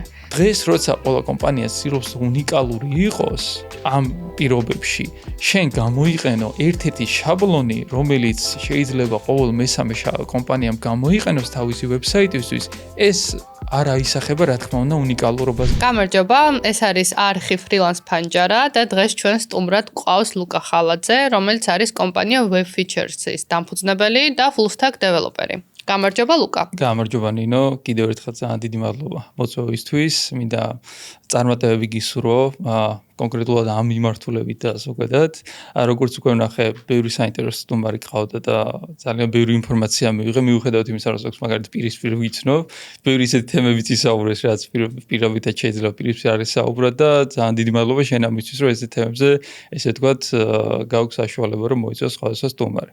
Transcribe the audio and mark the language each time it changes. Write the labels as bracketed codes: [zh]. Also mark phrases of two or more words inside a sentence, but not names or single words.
[ka] დღეს როცა ყველა კომპანია ცდილობს უნიკალური იყოს ამ პირობებში, შენ გამოიყენო ერთ-ერთი შაბლონი, რომელიც შეიძლება ყოველ მესამე კომპანიამ გამოიყენოს თავისი ვებსაიტისთვის, ეს არ აისახება რა თქმა უნდა უნიკალურობას. გამარჯობა, ეს არის არხი [en] Freelance Panjara [ka] და დღეს ჩვენ სტუმრად გვყავს ლუკა ხალაძე, რომელიც არის კომპანია [en] Web Features- [ka] ის დამფუძნებელი და [en] full stack developer- [ka] ი. გამარჯობა ლუკა. გამარჯობა ნინო, კიდევ ერთხელ ძალიან დიდი მადლობა მოწვევისთვის. მინდა წარმატებები გისურვო, კონკრეტულად ამ მიმართულებით და ზოგადად. როგორც უკვე ვნახე, ბევრი საინტერესო სტუმარი გყავდა და ძალიან ბევრი ინფორმაცია მივიღე, მიუხედავად იმისა, რომ ზოგს მაგალითად პირისპირ ვიცნობ, ბევრი ისეთი თემებიც ისაუბრეს, რაც პირობითად შეიძლება პირისპირ არ ისაუბრა და ძალიან დიდი მადლობა შენ ამისთვის, რომ ესეთ თემებზე, ესე ვთქვათ, გაქვს საშუალება, რომ მოიწვიოს სხვადასხვა სტუმარი.